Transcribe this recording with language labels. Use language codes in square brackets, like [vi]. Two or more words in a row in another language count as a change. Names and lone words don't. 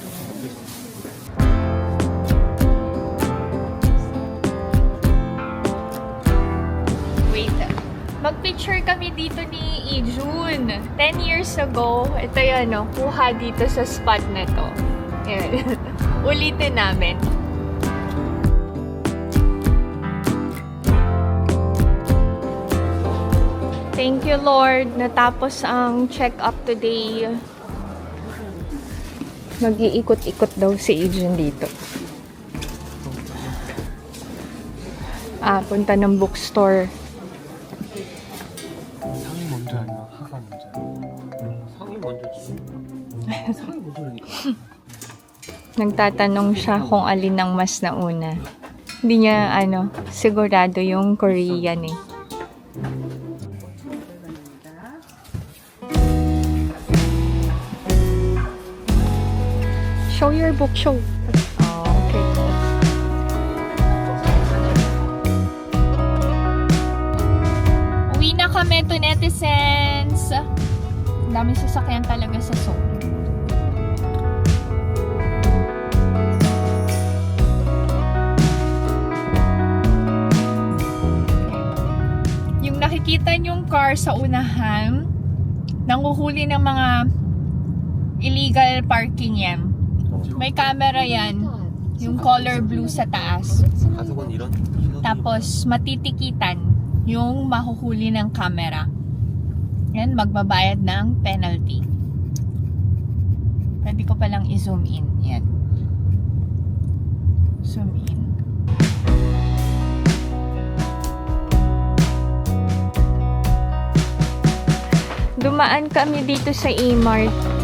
[tl] Wait. Mag-picture kami dito ni Ijun. [en] 10 years ago, [tl] ito yun, kuha dito sa spot na to. Yan. Ulitin namin. [en] Thank you, Lord. [tl] Natapos ang [en] check-up today. [tl] Mag-iikot-ikot daw si Ijun dito. Punta ng bookstore. [ko] 상이 먼저 아니면 하가 먼저? 상이 먼저지. 상이 먼저니까. [tl] Nagtatanong siya kung alin ang mas nauna. Hindi niya, sigurado yung Korean eh. [en] Show your book, show. Oh, okay. [tl] Uwi na kami to, netizens. Ang daming sasakyan talaga sa Seoul. Yung nakikita niyong car sa unahan, nanguhuli ng mga [en] illegal parking [tl] yan. May camera yan, yung [en] color blue [tl] sa taas. [ko] 가족은 이런 [tl] Tapos matitikitan yung mahuhuli ng camera. Yan, magbabayad ng penalty. Pwede ko palang i- [en] zoom in. Yan. Zoom in. [tl] Dumaan kami dito sa E-Mart.